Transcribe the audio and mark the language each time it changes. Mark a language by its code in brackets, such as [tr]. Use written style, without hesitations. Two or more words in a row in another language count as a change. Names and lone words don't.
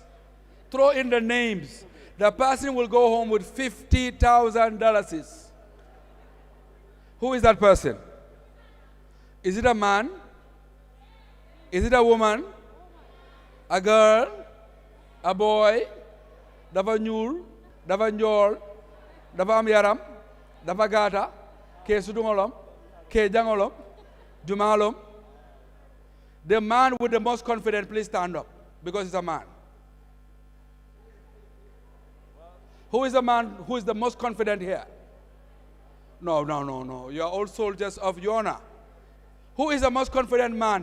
[en] Throw in the names. The person will go home with $50,000. Who is that person? Is it a man? Is it a woman? A girl? A boy? [wo] Dafa ñuul? Dafa njool? Dafa am yaram? Dafa gata? [man] Ke sudungolom? Ke jangolom? Jumalom? [en] The man with the most confidence, please stand up, because he's a man. Who is the man who is the most confident here? No. You are all soldiers of Yonna. Who is the most confident man?